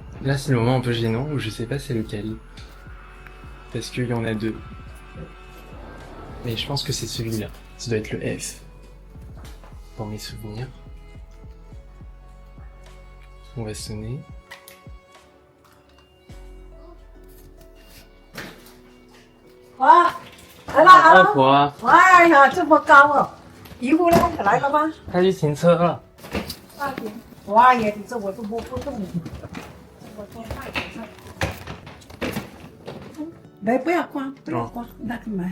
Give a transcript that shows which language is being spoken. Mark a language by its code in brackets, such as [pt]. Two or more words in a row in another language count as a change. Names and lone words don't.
[fr] Là, c'est le moment un peu gênant où je sais pas c'est lequel. Parce qu'il y en a deux. Mais je pense que c'est celui-là. Ça doit être le F. Dans mes souvenirs. On va sonner. [zh] 哇，来了啊！外婆，哎呀，这么高哦！姨夫呢？来了吗？他去停车了。大姐，哇呀，你这我都摸不动你。我说大姐来，不要刮，不要刮，那个买。